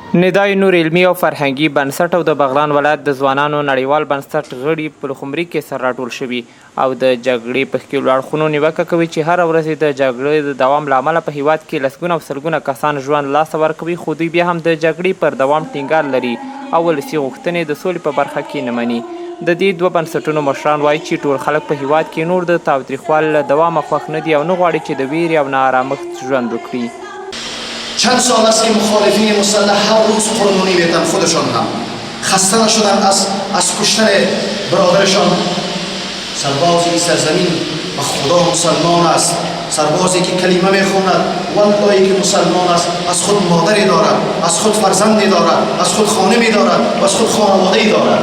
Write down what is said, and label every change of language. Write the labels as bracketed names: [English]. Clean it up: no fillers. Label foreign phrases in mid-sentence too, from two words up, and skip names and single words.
[Pashto] ندای نور علمي او فرهنګي بنسټ او د بغلان ولایت د ځوانانو نړیوال بنسټ غړي په لخمري کې سر راټول شوي او د جګړې په ښکېلو اړخونو نیوکه کوي چې هره ورځ د جګړې د دوام له امله په هېواد کې لسګونه او سلګونه کسان ژوند لاسه ورکوي، خو دوی بیا هم د جګړې پر دوام ټینګار لري او ولسي غوښتنې د سولې په برخه کې نه مني. د دې دوه بنسټونو مشران وایي چې ټول خلک په هېواد کې نور د تاوتریخوالي له دوامه خوښ نه دي او نه غواړي چې د ویرې او ناارامښت ژوند وکړي. [Persian] چند سال است که مخالفین مسلح هر روز قربانی میدن، خودشان هم خسته نشدن از کشتن برادرشان. سرباز این سرزمین به خدا مسلمان است، سربازی که کلمه میخواند والله که مسلمان است، از خود مادری دارد، از خود فرزندی دارد، از خود خانمی دارد و از خود خانواده‌ای دارد.